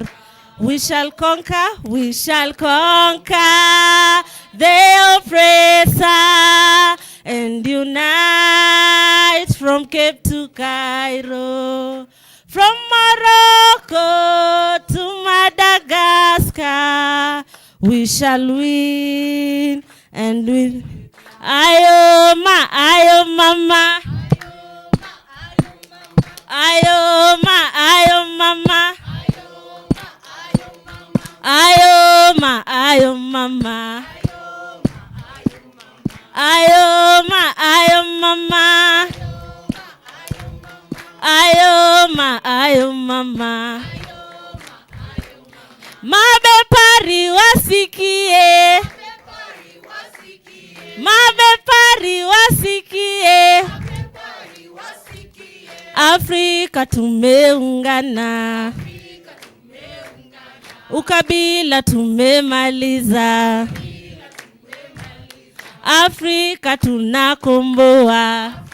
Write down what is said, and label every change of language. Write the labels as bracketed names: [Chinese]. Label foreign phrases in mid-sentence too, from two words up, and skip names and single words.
[English] We shall conquer the oppressor, and unite from Cape to Cairo, from Morocco to Madagascar. We shall win and win. [Swahili] Ayo mama, ayo mama, ayo mama, ayo mama, ayo mama, ayo mama, ayo mama. Mabepari wasikie, mabepari wasikie, Afrika tumeungana, ukabila tumemaliza, Afrika tunakomboa.